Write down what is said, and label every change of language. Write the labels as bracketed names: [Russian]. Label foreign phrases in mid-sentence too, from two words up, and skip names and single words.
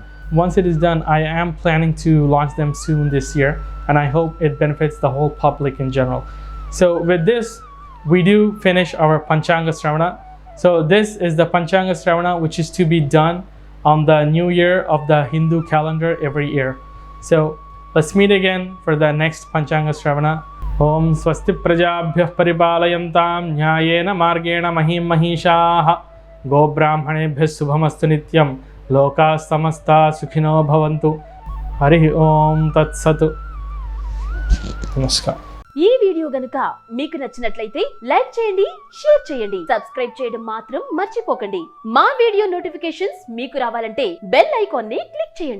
[English] Once it is done, I am planning to launch them soon this year, and I hope it benefits the whole public in general. So with this, we do finish our [Sanskrit] Panchanga Sravana. [English] So this is the [Sanskrit] Panchanga Sravana, [English] which is to be done on the new year of the Hindu calendar every year. So let's meet again for the next [Sanskrit] Panchanga Sravana. Om Swasti Prajabhyah Paripalayantam Nyayena Margena Mahim Mahishaha Go Brahmanebhyah Subhamastu Nityam Loka Samasta Sukhino Bhavantu. Hari Om Tat Satu. Namaskar. [Telugu] ఈ [English] video [Telugu] మీకు నచ్చినట్లయితే లైక్ చేయండి, షేర్ చేయండి, సబ్స్క్రైబ్ చేయడం మాత్రం మర్చిపోకండి. మా [English] video notifications [Telugu] మీకు రావాలంటే [English] bell icon [Telugu] ని క్లిక్ చేయండి.